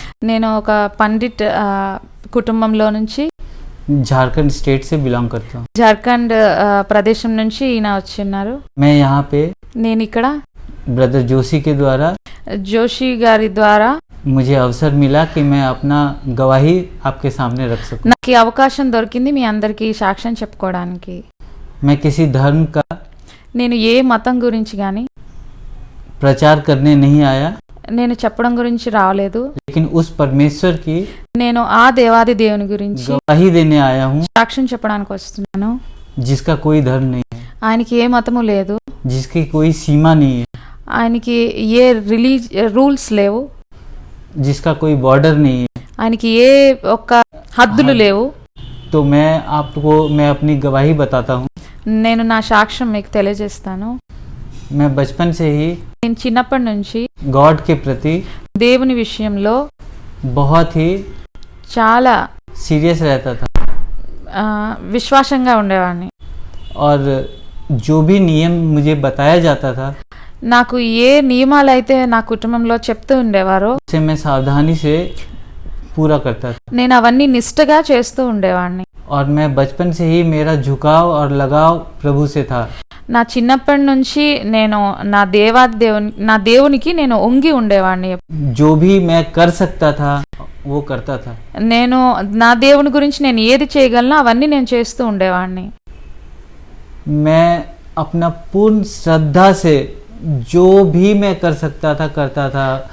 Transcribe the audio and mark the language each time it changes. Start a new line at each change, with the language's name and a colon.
Telugu: నేను ఒక పండిట్ కుటుంబంలో నుంచి
Hindi: झारखंड स्टेट से बिलोंग करता हूँ।
Telugu: జార్ఖండ్ ప్రదేశం నుంచి ఈయన వచ్చిన్నారు.
Hindi: मैं यहाँ पे
Telugu: నేను ఇక్కడ
Hindi: ब्रदर जोशी के द्वारा
Telugu: జోషి గారి ద్వారా
Hindi: मुझे अवसर मिला कि मैं अपना गवाही आपके सामने रख सकूं।
Telugu: నాకు ఈ అవకాశం దొరికింది మీ అందరికీ సాక్ష్యం చెప్పుకోవడానికి.
Hindi: मैं किसी धर्म का
Telugu: నేను ఏ మతం గురించి కానీ
Hindi: प्रचार करने नहीं आया,
Telugu: నేను చెప్పడం గురించి రాలేదు.
Hindi: लेकिन उस परमेश्वर की
Telugu: నేను ఆ దేవాది దేవుని గురించి
Hindi: गवाही देने आया हूँ
Telugu: సాక్ష్యం చెప్పడానికి వస్తున్నాను.
Hindi: जिसका कोई धर्म नहीं है,
Telugu: ఆయనకి ఏ మతము లేదు,
Hindi: जिसकी कोई सीमा नहीं है,
Telugu: ఆయనకి ఏ రూల్స్ లేవు,
Hindi: जिसका कोई बॉर्डर नहीं है।
Telugu: ఆయనకి ఏ ఒక్క హద్దులు లేవు.
Hindi: तो मैं अपनी गवाही बताता हूँ।
Telugu: నేను నా సాక్ష్యం మీకు తెలియజేస్తాను.
Hindi: मैं बचपन से ही
Telugu: నేను చిన్నప్పటి నుంచి
Hindi: गॉड के प्रति
Telugu: దేవుని విషయంలో
Hindi: बहुत ही
Telugu: చాలా
Hindi: सीरियस रहता था
Telugu: విశ్వాసంగా ఉండేవాడిని.
Hindi: और जो भी नियम मुझे बताया जाता था
Telugu: నాకు ఏ నియమాలు అయితే నా కుటుంబంలో చెప్తూ ఉండేవారో
Hindi: उसे मैं सावधानी से पूरा करता था।
Telugu: నేను అవన్నీ నిష్ఠగా చేస్తూ ఉండేవాడిని.
Hindi: और मैं बचपन से ही मेरा झुकाव और लगाव प्रभु से था।
Telugu: నా చిన్నప్పటి నుంచి నేను నా దేవునికి నేను ఒంగి ఉండేవాడిని.
Hindi: जो भी मैं कर सकता था वो करता था।
Telugu: నేను నా దేవుని గురించి నేను ఏది చేయగలనో అవన్నీ నేను చేస్తూ ఉండేవాడిని.
Hindi: मैं अपना पूर्ण श्रद्धा से जो भी मैं कर सकता था करता था।